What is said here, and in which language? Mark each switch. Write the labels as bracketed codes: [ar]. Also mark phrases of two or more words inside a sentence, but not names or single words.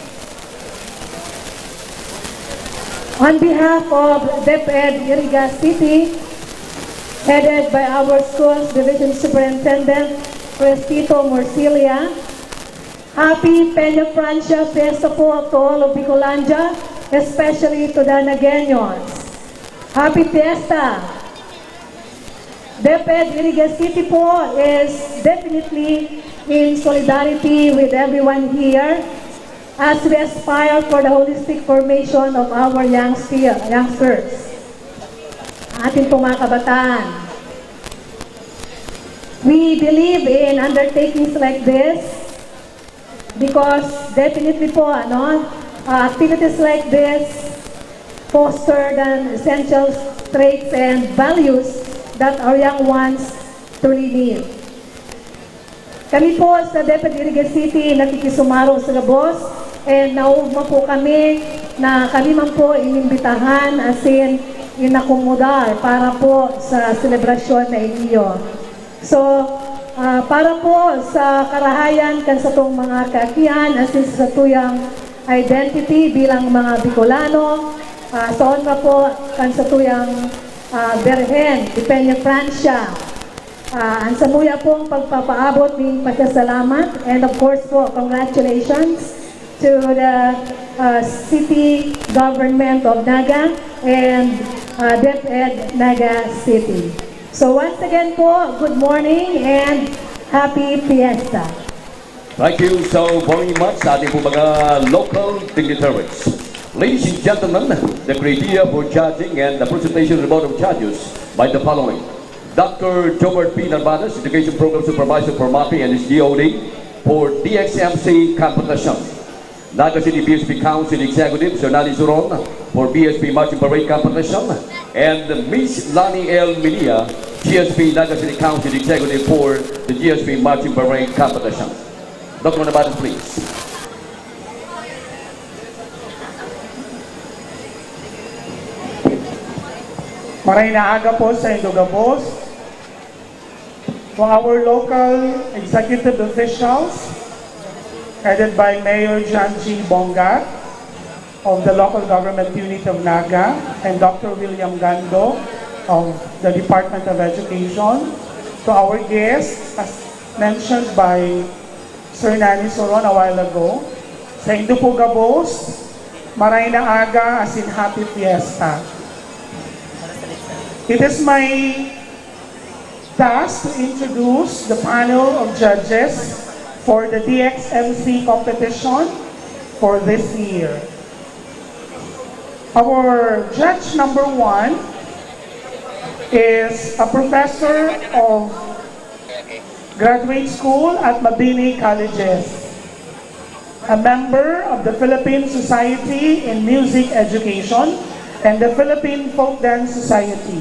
[en] On behalf of DepEd Iriga City, headed by our school's Division Superintendent, Crestito Morcilia, happy Peña Francia Fiesta po to all of Bicolandia, especially to the Nagueños. Happy Fiesta! DepEd Iriga City po is definitely in solidarity with everyone here as we aspire for the holistic formation of our youngsters. [tl] Ating pong mga kabataan. [en] We believe in undertakings like this because definitely po, activities like this foster the essential traits and values that our young ones truly need. [bik] Kami po sa DepEd Iriga City nakikisumaro sa Gabos and naugma po kami na kami man po inimbitahan [en] as in [bik] inakomodar para po sa selebrasyon na inyo. So, para po sa karahayan kan sa itong mga kaakian [en] as in [bik] sa tuyang identity bilang mga Bicolano, soon na po kan sa tuyang Berhen, di Peña Francia. Ang samuya pong pagpapaabot ng pasasalamat [en] and of course po, congratulations to the city government of Naga and DepEd Naga City. So once again po, good morning and happy Fiesta. Thank you so very much [tl] sa ating po mga [en] local dignitaries. Ladies and gentlemen, the criteria for judging and the presentation of the Board of Judges by the following. Dr. Jobert P. Narvaez, Education Program Supervisor for MAPI and his DOD for DXMC competition. Naga City BSP Council Executive, Sir Nali Suron for BSP Marching Parade competition. And Miss Lani L. Milia, GSP Naga City Council Executive for the GSP Marching Parade competition. Dr. Narvaez, please. [bik] Maray na aga po sa Indogabos. [en] For our local executive officials, headed by Mayor John G. Bongat of the local government unit of Naga and Dr. William Gando of the Department of Education, to our guests, as mentioned by Sir Nani Soron a while ago, [bik] sa Indogabos, maray na aga [en] as in happy fiesta. It is my task to introduce the panel of judges for the DXMC competition for this year. Our judge number 1 is a professor of graduate school at Mabini Colleges, a member of the Philippine Society in Music Education and the Philippine Folk Dance Society.